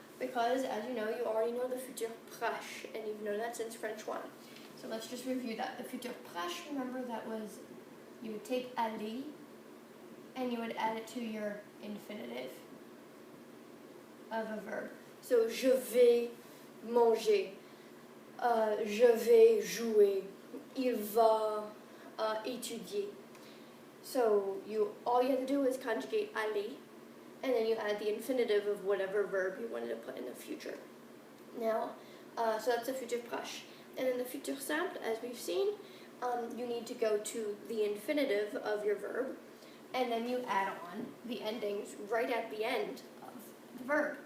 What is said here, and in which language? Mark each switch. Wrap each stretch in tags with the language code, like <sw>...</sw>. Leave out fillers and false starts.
<en>Because, as you know, you already know the futur proche, and you've known that since French 1. So let's just review that. The futur proche, remember, that was, you would take aller, and you would add it to your infinitive of a verb.</en> <fr>So, je vais manger, je vais jouer, il va étudier.</fr> <en>So, all you have to do is conjugate aller, and then you add the infinitive of whatever verb you wanted to put in the future. Now, so that's the futur proche. And in the futur simple, as we've seen, you need to go to the infinitive of your verb, and then you add on the endings right at the end of the verb.</en>